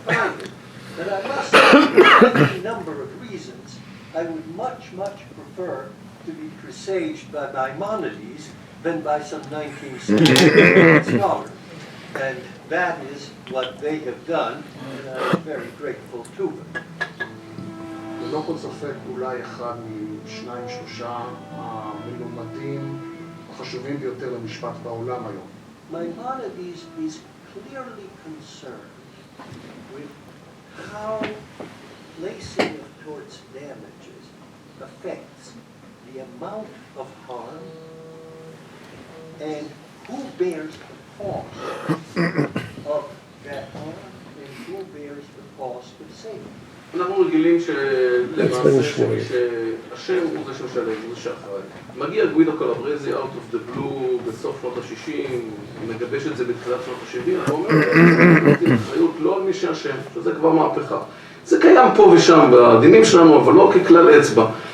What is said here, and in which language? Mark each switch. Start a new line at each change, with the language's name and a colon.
English: But I must say, for any number of reasons, I would much prefer to be presaged by Maimonides than by some 19th century scholar. And that is what they have done, and I'm very grateful to them.
Hebrew: ללא כל ספק אולי אחד משניים שלושה המלומדים החשובים ביותר למשפט בעולם היום.
English: Maimonides is clearly concerned with how placing of tort's damages affects the amount of harm and who bears the cost of that harm and who bears the cost of saving.
Hebrew: אנחנו רגילים למעשה שהשם הוא זה שמשלם, הוא זה שאחראי. מגיע גוידו קלברזי
English: out of the blue
Hebrew: בסוף שנות ה-60, מגבש את זה בתחילת שנות ה-70, ואומר, נטיל אחריות לא על מי שאשם, שזה כבר מהפכה. זה קיים פה ושם בדינים שלנו, אבל לא ככלל אצבע.